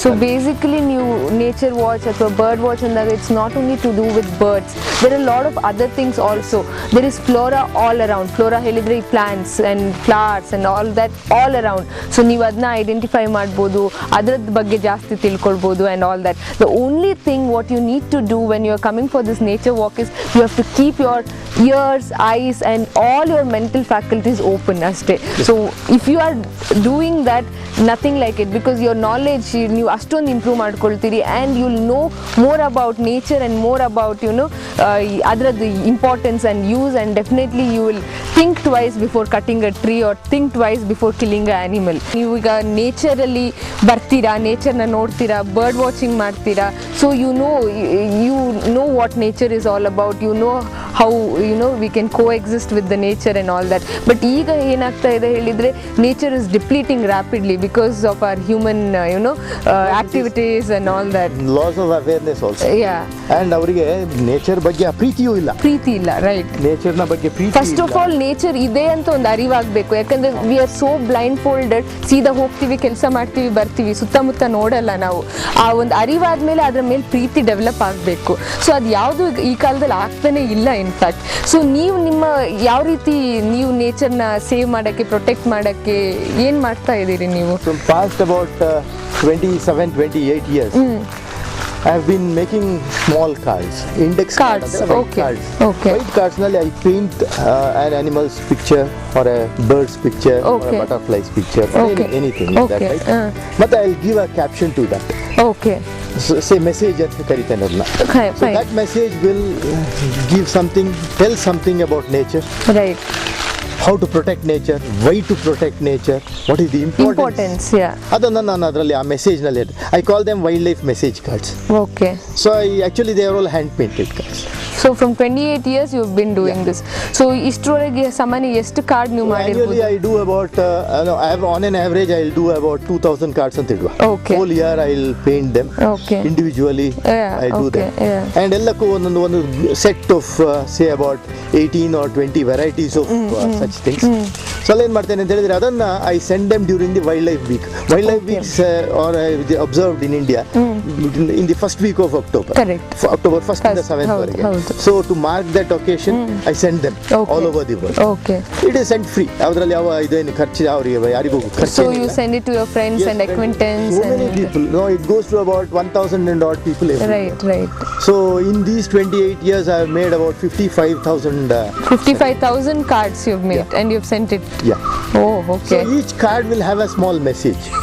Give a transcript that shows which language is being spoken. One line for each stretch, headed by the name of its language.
English: so basically
Kannada: ನೀವು nature watch ಅಥವಾ bird watch ಅಂದಾಗ
English: It's not only to do with birds, there are lot of other things also. There is flora all around. Flora
Kannada: ಹೇಳಿದ್ರೆ ಈ
English: Plants and flowers and all that all around.
Kannada: So ನೀವು ಅದನ್ನ identify ಮಾಡ್ಬೋದು, ಅದರದ್ದು ಬಗ್ಗೆ ಜಾಸ್ತಿ ತಿಳ್ಕೊಳ್ಬೋದು
English: and all that. The only thing what you need to do when you are coming for this nature walk is you have to keep your ears, eyes and all your mental faculties open
Kannada: ಅಷ್ಟೇ.
English: So if you are doing that, nothing like it, because your knowledge
Kannada: ನೀವು ಅಷ್ಟೊಂದು improve ಮಾಡ್ಕೊಳ್ತೀರಿ
English: and you will know more about nature and more about
Kannada: ಅದರದ್ದು
English: Importance and use, and definitely you will think twice before cutting a tree or think twice before killing an animal.
Kannada: ನೀವು ಈಗ ನೇಚರಲ್ಲಿ ಬರ್ತೀರಾ, ನೇಚರ್ನ ನೋಡ್ತೀರಾ, bird watching ಮಾಡ್ತೀರಾ.
English: So you know what nature is all about. You know how we can coexist with the nature and all that.
Kannada: But ಈಗ ಏನಾಗ್ತಾ ಇದೆ ಹೇಳಿದರೆ,
English: Nature is depleting rapidly because of our human activities and all that. Loss of awareness also. And
Kannada: ಅವರಿಗೆ nature ಬಗ್ಗೆ ಪ್ರೀತಿ ಇಲ್ಲ.
English: right,
Kannada: ನೇಚರ್ನ ಬಗ್ಗೆ ಪ್ರೀತಿ.
English: first of all
Kannada: nature ಇದೆ ಅಂತ ಒಂದು ಅರಿವಾಗಬೇಕು. ಯಾಕಂದ್ರೆ
English: We are so blindfolded.
Kannada: ಸೀದಾ ಹೋಗ್ತೀವಿ, ಕೆಲಸ ಮಾಡ್ತೀವಿ, ಬರ್ತೀವಿ, ಸುತ್ತಮುತ್ತ ನೋಡಲ್ಲ ನಾವು. ಆ ಒಂದು ಅರಿವಾದ್ಮೇಲೆ ಅದರ ಮೇಲೆ ಪ್ರೀತಿ ಡೆವಲಪ್ ಆಗಬೇಕು. ಸೊ ಅದು ಯಾವುದು ಈ ಕಾಲದಲ್ಲಿ ಆಗ್ತಾನೆ ಇಲ್ಲ ಇನ್ಫ್ಯಾಕ್ಟ್. ಸೊ ನೀವು ನಿಮ್ಮ ಯಾವ ರೀತಿ ನೀವು ನೇಚರ್ನ ಸೇವ್ ಮಾಡೋಕ್ಕೆ, ಪ್ರೊಟೆಕ್ಟ್ ಮಾಡೋಕ್ಕೆ ಏನು ಮಾಡ್ತಾ ಇದ್ದೀರಿ ನೀವು?
English: Past about 27-28 years I have been making small cards, index cards. White cards
Kannada: nalli
English: I paint an animal's picture or a bird's picture or a butterfly's picture, anything like that, right? But I'll give a caption to that. So, say message
Kannada: at karitane adna.
English: So that message will give something, tell something about nature. Right. How to protect nature, why to protect nature, what is the importance.
Kannada: ಅದನ್ನ ನಾನು ಅದರಲ್ಲಿ ಆ ಮೆಸೇಜ್ನಲ್ಲಿ
English: I call them wildlife message cards. So actually they are all hand painted cards. So from 28 years you've been doing this.
Kannada: So ಇಷ್ಟರವರೆಗೆ ಸಾಮಾನ್ಯ ಎಷ್ಟು card ನೀವು ಮಾಡಿರ್ಬೋದು?
English: Annually I do about on an average I'll do about 2000 cards
Kannada: ಅಂತ ಇಡುವ.
English: Whole year I'll paint them individually. I do them. And
Kannada: ಎಲ್ಲಕ್ಕೂ ಒಂದು
English: set of say about 18 or 20 varieties of such things. So
Kannada: ಏನು ಮಾಡ್ತೇನೆ ಅಂತ ಹೇಳಿದ್ರೆ, ಅದನ್ನ
English: I send them during the wildlife week. Wildlife weeks are observed in India in the first week of October. October 1st to the 7th
Kannada: ವರೆಗೆ.
English: So to mark that occasion I send them Okay. All over the world. Okay. It is sent free.
Kannada: ಅದರಲ್ಲಿ ಯಾವ ಇದೇನು ಖರ್ಚು ಅವರಿಗೆ ಯಾರಿಗೂ ಖರ್ಚು
English: So you send it to your friends and acquaintance so many and people. No, it goes to about 1,000 and odd people every year. right. So in these 28 years I have made about 55,000 55,000 cards you've made and you've sent it. yeah. Oh, So okay. each card will have a small message.